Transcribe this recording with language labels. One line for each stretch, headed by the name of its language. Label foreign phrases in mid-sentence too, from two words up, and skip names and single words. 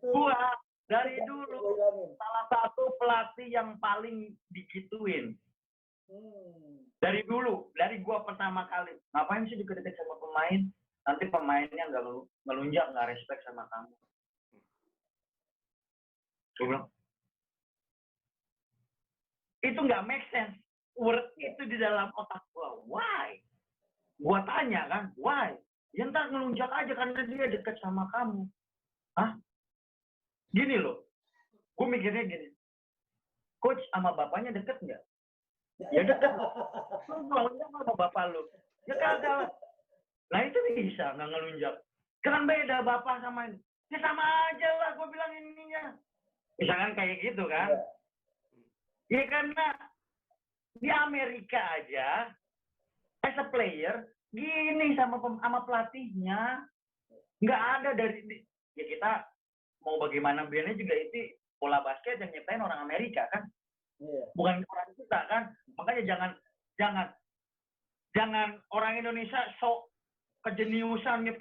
Indonesian: Gua dari dulu salah satu pelatih yang paling digituin. Dari dulu, dari gua pertama kali, ngapain sih deket-deket sama pemain? Nanti pemainnya nggak ngelunjak, nggak respect sama kamu. Gua bilang, itu nggak
English: make sense.
Indonesian: Word itu di dalam otak gua. Why? Gua tanya kan, why? Ya ntar ngelunjak aja karena dia deket sama kamu. Hah? Gini loh. Gue mikirnya gini. Coach sama bapaknya deket nggak? Ya deket. Lu ngelunjak sama bapak lu. Ya kagak. Nah itu bisa nggak ngelunjak. Kan beda bapak sama ini. Ya sama aja lah gue bilang ininya. Misalkan kayak gitu kan. Ya karena di Amerika aja,
English: as a player,
Indonesian: gini sama pelatihnya. Nggak ada dari, ya kita mau bagaimana biarnya juga itu bola basket yang nyiptain orang Amerika kan. Bukan orang kita kan. Makanya jangan orang Indonesia sok kejeniusan gitu.